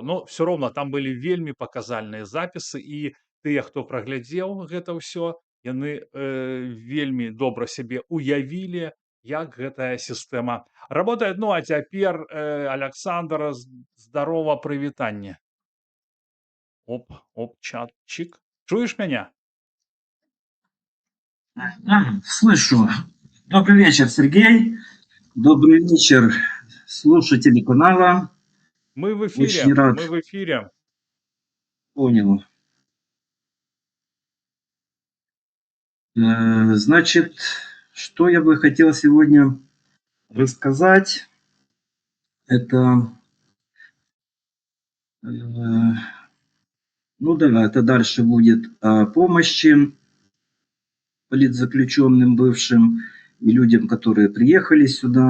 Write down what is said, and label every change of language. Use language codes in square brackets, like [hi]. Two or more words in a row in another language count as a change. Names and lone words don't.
[be] Но все роўна там былі вельмі паказальныя запісы, і тыя, хто праглядзеў гэта ўсё, яны вельмі добра сябе уявілі, як гэтая сістэма работает. Ну, а цяпер, Аляксандр, здарова, прывітанне. Оп, чат, чик. Чуеш мяне? [ru] Слышу. Добрый вечер, Сергей. Добрый вечер, слушатели канала. Мы в эфире. Очень рад. Мы в эфире. Понял. Значит, что я бы хотел сегодня рассказать, это, ну да, это дальше будет о помощи политзаключенным бывшим и людям, которые приехали сюда.